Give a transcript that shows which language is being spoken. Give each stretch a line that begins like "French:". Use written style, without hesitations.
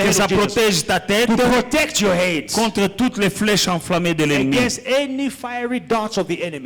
French: Que
English: head
French: ça
English: of Jesus,
French: protège ta tête
English: to protect your head
French: contre toutes les flèches enflammées de l'ennemi.
English: against any fiery darts of the enemy.